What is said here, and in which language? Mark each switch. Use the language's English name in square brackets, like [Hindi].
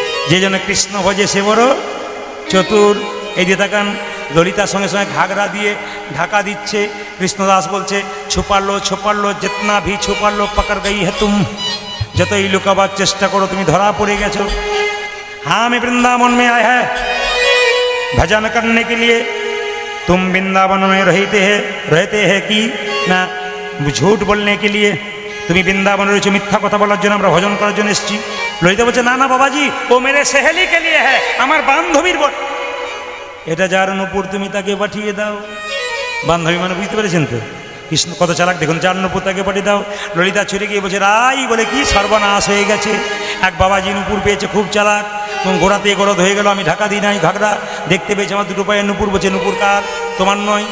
[Bangla] যে জন্য কৃষ্ণ ভজে সে বড় চতুর। এই যে তাকান, ললিতার সঙ্গে সঙ্গে ঘাগরা দিয়ে ঢাকা দিচ্ছে। কৃষ্ণদাস বলছে, [Hindi] ছুপালো ছুপালো জিতনা ভি ছুপালো পকড় গই হে তুম, [Bangla] যতই লুকাবার চেষ্টা করো তুমি ধরা পড়ে গেছো। [Hindi] हाँ मैं वृंदावन में आया है भजन करने के लिए, तुम वृंदावन में रहते हैं कि ना झूठ बोलने के लिए? [Bangla] তুমি বৃন্দাবনে রয়েছে মিথ্যা কথা বলার জন্য, আমরা ভজন করার জন্য এসেছি। ললিতা বলছে, না না বাবাজি, [Hindi] ও মেরে সেহেলি কে লিয়ে [Bangla] হ্যাঁ, আমার বান্ধবীর বল। এটা যার নুপুর তুমি তাকে পাঠিয়ে দাও। বান্ধবী মানে বুঝতে পেরেছেন তো? কৃষ্ণ কত চালাক দেখুন, যার নুপুর তাকে পাঠিয়ে দাও। ললিতা ছুটে গিয়ে বলছে, রাই, বলে কি সর্বনাশ হয়ে গেছে, এক বাবাজি নুপুর পেয়েছে, খুব চালাক, গোড়াতে গরদ হয়ে গেল। আমি ঢাকা দিই নাই, ঘাগরা দেখতে পেয়েছি আমার দুটো পায়ের নুপুর। বলছে, নুপুর কার? তোমার নয়।